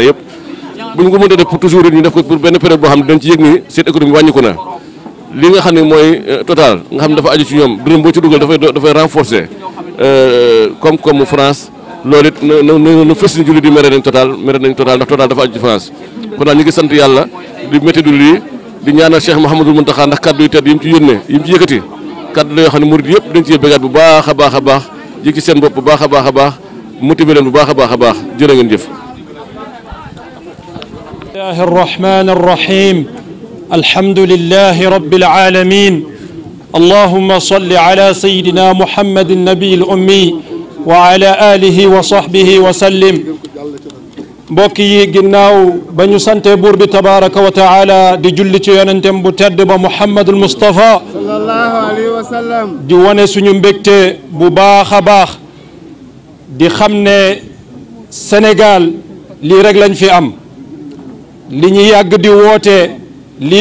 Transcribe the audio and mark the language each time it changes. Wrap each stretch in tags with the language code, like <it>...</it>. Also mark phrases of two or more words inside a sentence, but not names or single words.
<wo>yëpp bu ñu ko mënta def</wo> <fr>pour toujours</fr> <wo>ñu def ko pour benn période boo xam ne dañ ci yëg ni seen économie wàññiku na li nga xam ne mooy Total nga xam ne dafa aju ci ñoom dërëm boo ci dugal dafay renforcer comme France loolu it na fës ni jullit di mere nañ Total ndax Total dafa aju ci France kon daal ñu ngi sant yàlla di métti du lii di ñaanal Cheikh Mouhamadul Mountakha ndax kaddu yu tedd yi mu ci yónnee yi mu ci yëkkati kaddu la yoo xam ne murid yëpp dañ ci bégaat bu baax a baax a baax yëg ci seen bopp bu baax a baax a baax motiver leen bu baax a baax a baax jërë ngeen jëf.</wo> <ar>الله الرحمن الرحيم الحمد لله رب العالمين اللهم صل على سيدنا محمد النبي الأمي وعلى آله وصحبه وسلم</ar> <wo>mbokk yi ginnaaw ba ñu sante buur bi</wo> <ar>تبارك و</ar> <wo>taala di julli ci yonentem bu tedd ba Muhammadul Mustafa</wo> <ar>صلى الله عليه وسلم</ar> <wo>di wane suñu mbégte bu baax a baax di xam ne Sénégal lii rek lañ fi am li ñu yàgg di woote lii</wo>